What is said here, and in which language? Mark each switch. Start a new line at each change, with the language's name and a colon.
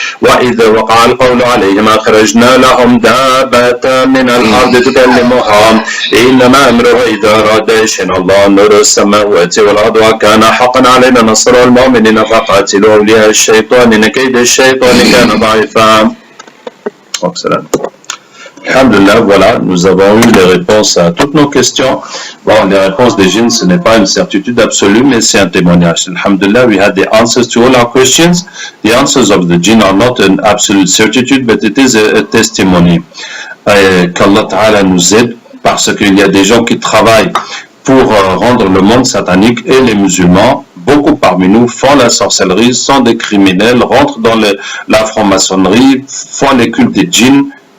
Arabic: وإذا وقع القول عليهم أخرجنا لهم دابة من الأرض تكلمهم إنما أمره إذا أراد شيئا الله نور السماوات والأرض وكان حقا علينا نصر المؤمنين فقاتلوا أولياء الشيطان إن كيد الشيطان كان ضعيفا.
French: Alhamdulillah, voilà, nous avons eu les réponses à toutes nos questions. Bon, les réponses des djinns, ce n'est pas une certitude absolue, mais c'est un témoignage.
English: Alhamdulillah, we had the answers to all our questions. The answers of the jinn are not an absolute certitude, but it is a testimony.
French: Qu'Allah Ta'ala nous aide, parce qu'il y a des gens qui travaillent pour rendre le monde satanique, et les musulmans, beaucoup parmi nous font la sorcellerie, sont des criminels, rentrent dans la franc-maçonnerie, font les cultes des djinns.